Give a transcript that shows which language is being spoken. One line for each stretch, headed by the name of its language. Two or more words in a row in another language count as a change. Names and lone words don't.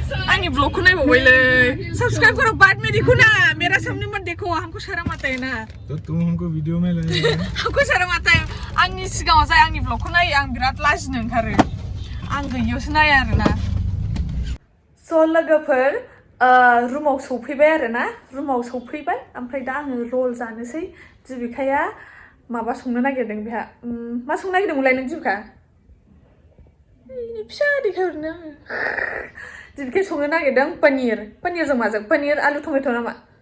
Bodo: आंनि ब्लॉगखौ नायबावबायलै
Hindi: सब्सक्राइब करो बाद में देखो ना मेरा सामने मत देखो हमको शर्म आता है ना तो तुम हमको वीडियो में ले हमको शर्म आता है
Bodo: आंनि सिगाङाव जाय आंनि ब्लॉगखौ नायो आं बिराद लाजिनो ओंखारो आं गैयियावसो नाया आरोना स' लोगोफोर रुमाव सौफैबाय आरोना रुमाव सौफैबाय ओमफ्राय दा आङो रल जानोसै जिबिकाया माबा संनो नागिरदों बेहा मा संनो नागिरदोंमोनलाय नों जिबिका फिसा देखायहरनो आङो जिबिकाया संनो नागिरदों पनिरजों माजों पनिर आलु टमेट' नामा